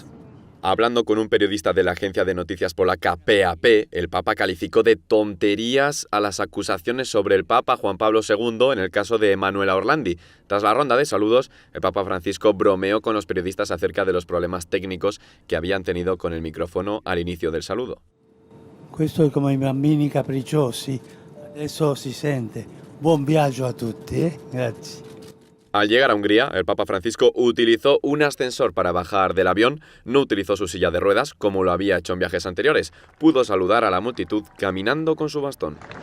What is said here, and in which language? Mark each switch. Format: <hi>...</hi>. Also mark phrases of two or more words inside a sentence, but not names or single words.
<es>Hablando con un periodista de la agencia de noticias polaca PAP, el Papa calificó de tonterías a las acusaciones sobre el Papa Juan Pablo II en el caso de Emanuela Orlandi. Tras la ronda de saludos, el Papa Francisco bromeó con los periodistas acerca de los problemas técnicos que habían tenido con el micrófono al inicio del saludo.</es> <it>Questo è come i bambini capricciosi, adesso si sente. Buon viaggio a tutti, Grazie.</it> <es>Al llegar a Hungría, el Papa Francisco utilizó un ascensor para bajar del avión, no utilizó su silla de ruedas como lo había hecho en viajes anteriores. Pudo saludar a la multitud caminando con su bastón.</es>